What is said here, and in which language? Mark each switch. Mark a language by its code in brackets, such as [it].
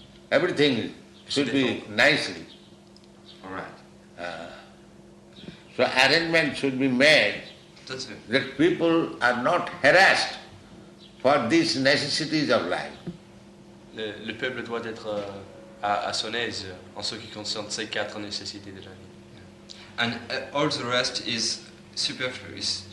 [en] Everything should be nicely. All right. So arrangement should be made That's it. that people are not harassed for these necessities of life. [fr] Le peuple doit être à son aise en ce qui concerne ces 4 nécessités de la vie. [en] And all the rest is superfluous.